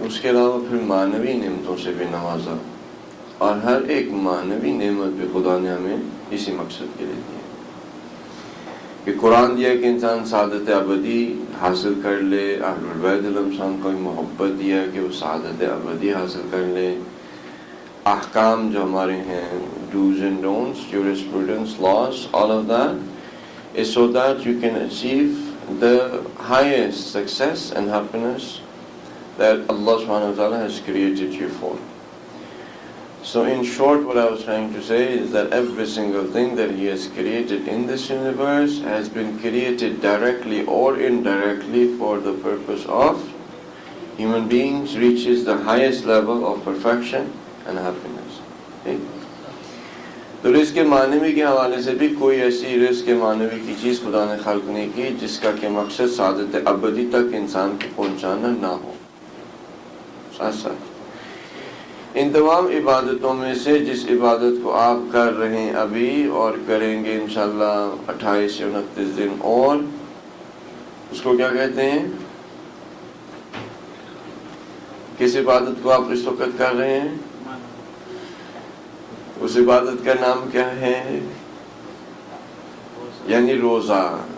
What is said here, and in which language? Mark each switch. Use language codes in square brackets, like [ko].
[ur] اس کے علاوہ پھر معنوی نعمتوں سے بھی نوازا اور ہر ایک معنوی نعمت بھی خدا نے ہمیں اسی مقصد کے لیے دی کہ قرآن دیا کہ انسان سعادت ابدی حاصل کر لے. اہل البیت علیہ السلام کو محبت دیا کہ وہ سعادت ابدی حاصل کر لے. احکام جو ہمارے ہیں [en] do's and don'ts, jurisprudence, laws, all of that is so that you can achieve the highest success and happiness that Allah subhanahu wa ta'ala has created you for. So in short, what I was trying to say is that every single thing that He has created in this universe has been created directly or indirectly for the purpose of human beings reaches the highest level of perfection and happiness. [ur] تو رزق معنوی کے حوالے سے بھی کوئی ایسی رزق معنوی کی چیز خدا نے خلق نہیں کی جس کا کہ مقصد سعادت ابدی تک انسان کو پہنچانا نہ ہو. ساتھ ساتھ ان تمام عبادتوں میں سے جس عبادت کو آپ کر رہے ہیں ابھی اور کریں گے انشاءاللہ 28 یا 29 دن اور, اس کو کیا کہتے ہیں؟ کس عبادت کو آپ اس وقت کر رہے ہیں؟ اس عبادت کا نام کیا ہے؟ یعنی روزہ.